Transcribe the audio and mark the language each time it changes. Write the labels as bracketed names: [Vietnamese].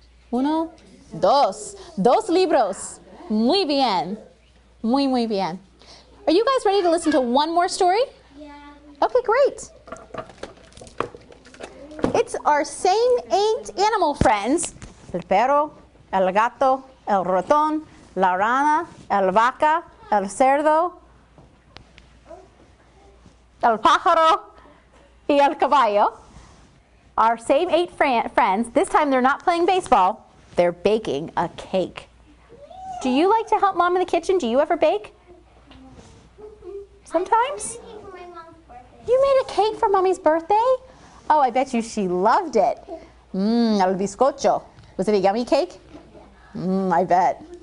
[Spanish] 1, 2. 2 libros. Muy bien. Muy bien. [English] Are you guys ready to listen to one more story? Yeah. Okay, great. It's our same 8 animal friends. [Spanish] El perro, el gato, el ratón, la rana, el vaca, el cerdo, el pájaro, y el caballo. [English] Our same 8 friends. This time they're not playing baseball. They're baking a cake. Do you like to help Mom in the kitchen? Do you ever bake? Sometimes? You made a cake for Mommy's birthday? Oh, I bet you she loved it. [Spanish] El bizcocho. [English] Was it a yummy cake? I bet.